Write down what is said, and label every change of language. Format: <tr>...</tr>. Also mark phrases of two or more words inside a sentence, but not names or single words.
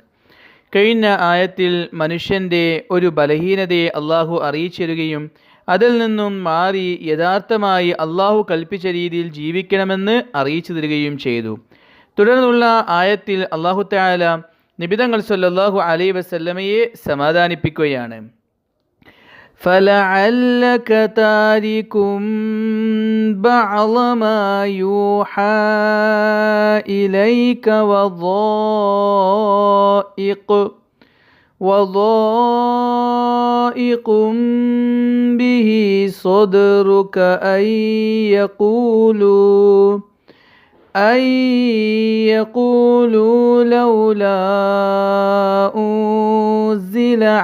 <ml>കഴിഞ്ഞ ആയത്തിൽ മനുഷ്യൻ്റെ ഒരു ബലഹീനതയെ അള്ളാഹു അറിയിച്ചിരുകയും അതിൽ നിന്നും മാറി യഥാർത്ഥമായി അള്ളാഹു കൽപ്പിച്ച രീതിയിൽ ജീവിക്കണമെന്ന് അറിയിച്ചു തരികയും ചെയ്തു. തുടർന്നുള്ള ആയത്തിൽ അള്ളാഹു തആല നബിതങ്ങൾ</ml> <ar>صلى الله عليه وسلم</ar> <ml>സമാധാനിപ്പിക്കുകയാണ്.</ml> <ar>فَلَعَلَّكَ تَارِكٌ بَعْضَ مَا يُوحَى إِلَيْكَ وَضَائِقٌ بِهِ صَدْرُكَ أن يقولوا لولا أنزل</ar>